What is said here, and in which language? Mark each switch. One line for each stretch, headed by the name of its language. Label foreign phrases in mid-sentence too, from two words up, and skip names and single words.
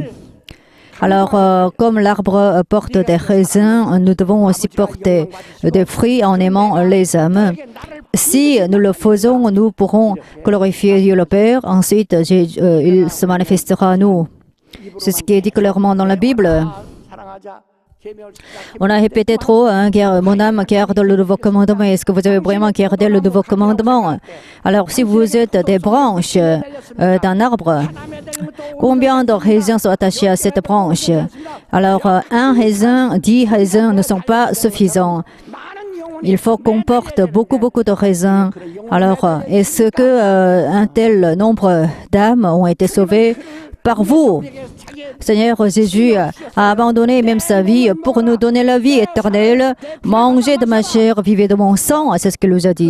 French: Alors, comme l'arbre porte des raisins, nous devons aussi porter des fruits en aimant les âmes. Si nous le faisons, nous pourrons glorifier Dieu le Père. Ensuite, il se manifestera à nous. C'est ce qui est dit clairement dans la Bible.
Korean: 사랑하자. 계명을 지키자.
French: On a répété trop, hein, mon âme garde le nouveau commandement. Est-ce que vous avez vraiment gardé le nouveau commandement? Alors, si vous êtes des branches d'un arbre, combien de raisins sont attachés à cette branche? Alors, un raisin, 10 raisins ne sont pas suffisants.
Korean: 많은 영혼이
French: il faut qu'on porte beaucoup de raisins. Alors, est-ce que un tel nombre d'âmes ont été sauvées par vous? Seigneur Jésus a abandonné même sa vie pour nous donner la vie éternelle. Mangez de ma chair, vivez de mon sang, c'est ce qu'il nous a dit.